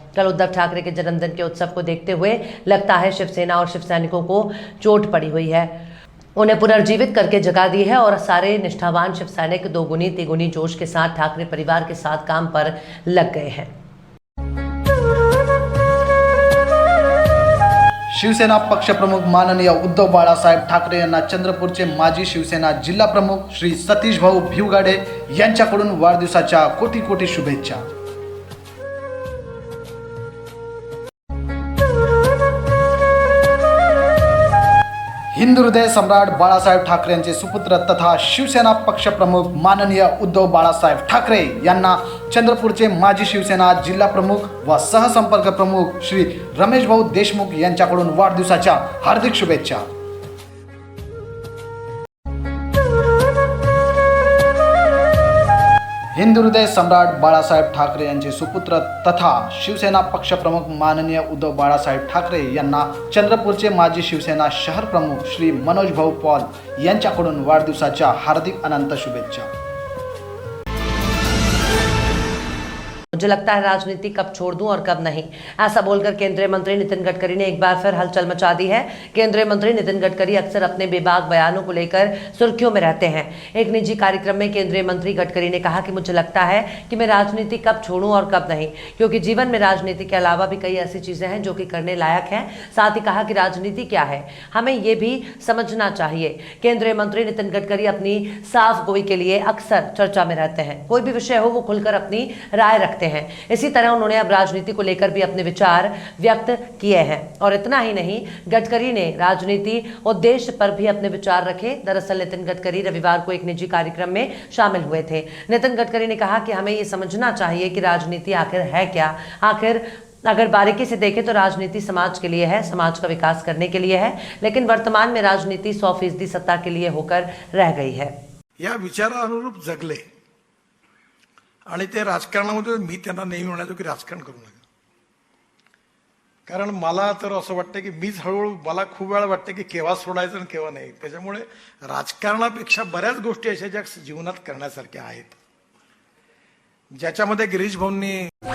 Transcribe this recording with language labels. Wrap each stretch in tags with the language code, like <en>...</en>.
<hi>कल उद्धव ठाकरे के जन्मदिन के उत्सव को देखते हुए लगता है शिवसेना और शिव सैनिकों को चोट पड़ी हुई है, उन्हें पुनर्जीवित करके जगा दी है और सारे निष्ठावान शिव सैनिक दोगुनी तिगुनी जोश के साथ ठाकरे परिवार के साथ काम पर लग गए हैं।</hi> <mr>शिवसेना पक्ष प्रमुख माननीय उद्धव बाळासाहेब ठाकरे यांना चंद्रपूरचे माजी शिवसेना जिल्हा प्रमुख श्री सतीश भाऊ भिवगाडे यांच्याकडून वाढदिवसाच्या कोटी कोटी शुभेच्छा। हिंदू हृदय सम्राट बाळासाहेब ठाकरे यांचे सुपुत्र तथा शिवसेना पक्ष प्रमुख माननीय उद्धव बाळासाहेब ठाकरे यांना चंद्रपूरचे माजी शिवसेना जिल्हा प्रमुख व सहसंपर्क प्रमुख श्री रमेश भाऊ देशमुख यांच्याकडून वाढदिवसाच्या हार्दिक शुभेच्छा। हिंदू हृदय सम्राट बाळासाहेब ठाकरे यांचे सुपुत्र तथा शिवसेना पक्ष प्रमुख माननीय उद्धव बाळासाहेब ठाकरे यांना चंद्रपूरचे माजी शिवसेना शहर प्रमुख श्री मनोज भाऊ पॉल यांच्याकडून वाढदिवसाच्या हार्दिक अनंत शुभेच्छा।</mr> <hi>मुझे लगता है राजनीति कब छोड़ दूं और कब नहीं, ऐसा बोलकर केंद्रीय मंत्री नितिन गडकरी ने एक बार फिर हलचल मचा दी है। केंद्रीय मंत्री नितिन गडकरी अक्सर अपने बेबाक बयानों को लेकर सुर्खियों में रहते हैं। एक निजी कार्यक्रम में केंद्रीय मंत्री गडकरी ने कहा कि मुझे लगता है कि मैं राजनीति कब छोड़ूं और कब नहीं, क्योंकि जीवन में राजनीति के अलावा भी कई ऐसी चीजें हैं जो कि करने लायक हैं। साथ ही कहा कि राजनीति क्या है हमें ये भी समझना चाहिए। केंद्रीय मंत्री नितिन गडकरी अपनी साफ गोई के लिए अक्सर चर्चा में रहते हैं, कोई भी विषय हो वो खुलकर अपनी राय रखते हैं। इसी तरह उन्होंने अब राजनीति को लेकर भी अपने विचार व्यक्त किए हैं और इतना ही नहीं, गडकरी ने राजनीति और देश पर भी अपने विचार रखे। दरअसल नितिन गडकरी रविवार को एक निजी कार्यक्रम में शामिल हुए थे। नितिन गडकरी ने कहा कि हमें ये समझना चाहिए कि राजनीति आखिर है क्या। आखिर अगर बारीकी से देखें तो राजनीति समाज के लिए है, समाज का विकास करने के लिए है, लेकिन वर्तमान में राजनीति 100% सत्ता के लिए होकर रह गई है।</hi> <mr>या विचारानुरूप जगले आणि ते राजकारणामध्ये मी त्यांना नेहमी म्हणायचो की राजकारण करू नका, कारण मला तर असं वाटतं की मीच हळूहळू मला खूप वेळा वाटतं की केव्हा सोडायचं आणि केव्हा नाही। त्याच्यामुळे राजकारणापेक्षा बऱ्याच गोष्टी अशा ज्या जीवनात करण्यासारख्या आहेत, ज्याच्यामध्ये गिरीश भाऊंनी</mr>